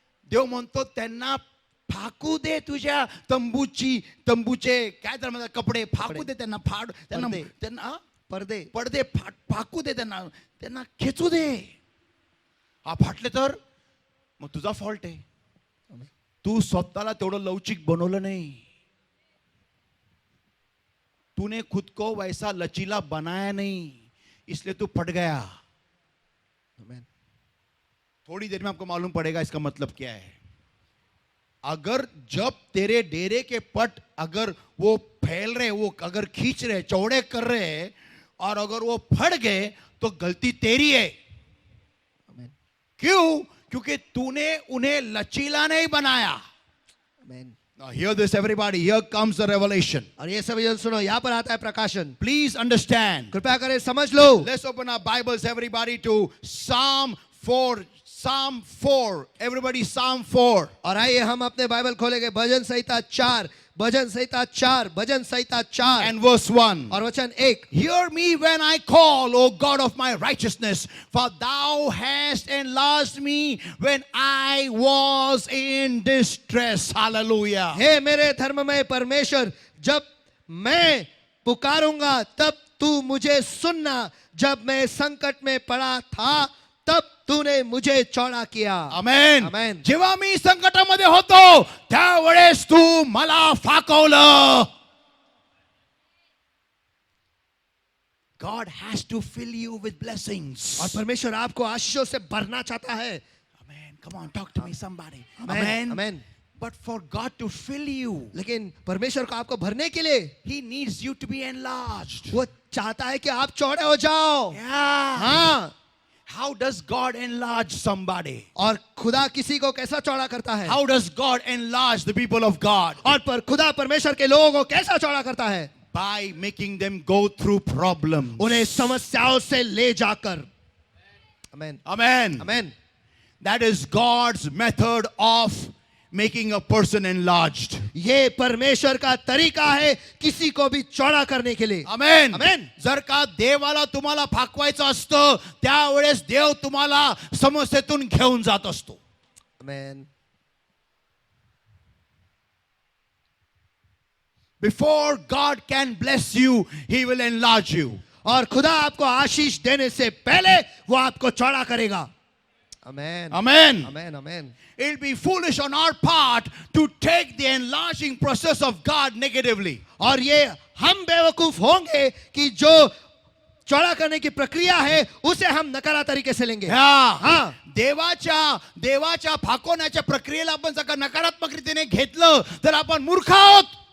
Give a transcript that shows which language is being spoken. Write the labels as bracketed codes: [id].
[mr] देव म्हणतो त्यांना फाकू दे तुझ्या तंबूचे काय तर म्हणतात कपडे फाकू दे, त्यांना फाड, त्यांना [hi] पर्दे [mr] पडदे फाकू दे, त्यांना खेचू दे. हा फाटले तर मग तुझा फॉल्ट आहे. तू स्वतःला तेवढं लवचिक बनवलं नाही. [hi] तूने खुद को वैसा लचीला बनाया नहीं, इसलिए तू फट गया. आमेन. थोड़ी देर में आपको मालूम पड़ेगा इसका मतलब क्या है. अगर जब तेरे डेरे के पट अगर वो फैल रहे, वो अगर खींच रहे, चौड़े कर रहे, और अगर वो फट गए तो गलती तेरी है. आमेन. क्यों? क्योंकि तूने उन्हें लचीला नहीं बनाया. आमेन. [en] Now hear this everybody, here comes the revelation. [hi] और ये सभी जन सुनो, यहाँ पर आता है प्रकाशन. [en] Please understand. [hi] कृपया करें, समझ लो. [en] Let's open our Bibles everybody to Psalm 4. Psalm 4. Everybody Psalm 4. [hi] और आइए हम अपने बाइबल खोलेंगे भजन संहिता 4, भजन संहिता 4, भजन संहिता 4 [en] And verse 1. [hi] और वचन 1. [en] Hear me when I call, O God of my righteousness, for thou hast enlarged me when I was in distress. Hallelujah. [hi] हे मेरे धर्ममय परमेश्वर, जब मैं पुकारूंगा तब तू मुझे सुनना. जब मैं संकट में पड़ा था तब तूने मुझे चौड़ा किया. [en] Amen. Amen. [mr] जेव्हा मी संकटामध्ये होतो त्यावेळेस तू मला फाकवलं. [en] God has to fill you with blessings. [hi] और परमेश्वर आपको आशीषों से भरना चाहता है. [en] Amen. Come on, talk to me somebody. Amen. Amen. But for God to fill you, [hi] लेकिन परमेश्वर को आपको भरने के लिए [en] He needs you to be enlarged. [hi] वो चाहता है कि आप चौड़े हो जाओ. [en] Yeah. [hi] हाँ. [en] How does God enlarge somebody? [hi] और खुदा किसी को कैसा चौड़ा करता है? [en] How does God enlarge the people of God? [hi] और पर खुदा परमेश्वर के लोगों को कैसा चौड़ा करता है? [en] By making them go through problems. [hi] उन्हें समस्याओं से ले जाकर. [en] Amen. Amen. Amen. That is God's method of making a person enlarged. [hi] ये परमेश्वर का तरीका है किसी को भी चौड़ा करने के लिए. [en] Amen. Amen. [mr] जर का देवाला तुम्हाला फाकवायचं असतं त्यावेळेस देव तुम्हाला समस्येतून घेऊन जात असतो. [en] Amen. Before God can bless you, He will enlarge you. [hi] और खुदा आपको आशीष देने से पहले वो आपको चौड़ा करेगा. [en] Amen. Amen. Amen. Amen. It'll be foolish on our part to take the enlarging process of God negatively. [hi] और ये हम बेवकूफ होंगे कि जो चौड़ा करने की प्रक्रिया है उसे हम नकारा तरीके से लेंगे. हाँ. [mr] देवाच्या फाकवण्याच्या प्रक्रियेला आपण जर का नकारात्मक रीतीने घेतलं तर आपण मूर्ख आहोत.